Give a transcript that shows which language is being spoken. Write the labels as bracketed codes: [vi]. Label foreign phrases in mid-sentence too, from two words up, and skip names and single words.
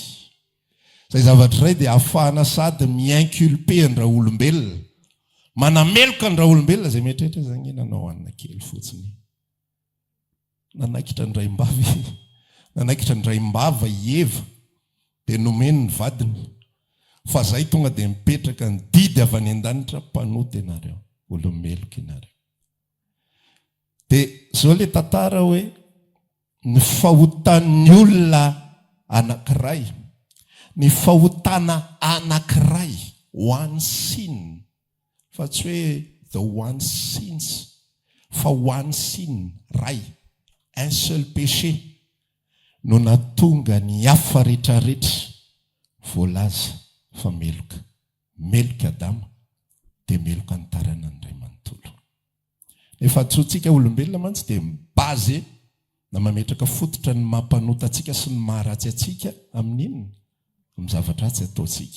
[mg] Izay zavatra iray dia ahafahana sady miinculpe andraha olombelona, manameloka andraha olombelona izay mieritreritra zany nanao anina kely fotsiny, nanaikitra ny raim-bava i Eva dia nomeny ny vadiny, fa zay tonga dia mipetraka ny didy avy any an-danitra, mpanota ianareo, olomeloka ianareo. Dia zao ilay tantara hoe ny fahotan'ny olona anankiray, ny fahotana anankiray, [en] one sin, [mg] fa tsy hoe [en] the one sins, [mg] fa [en] one sin [mg] ray, [fr] un seul péché, [mg] no natonga ny hafa rehetrarehetra voalaza fa meloka Adama dia meloka ny tarana ny ray manontolo. Efa tsotsika olombelona mantsy dia mibazy na mametraka fototra ny mampanota atsika sy ny maharatsy atsika amin'inona, amin'ny zavatra ratsy ataontsika.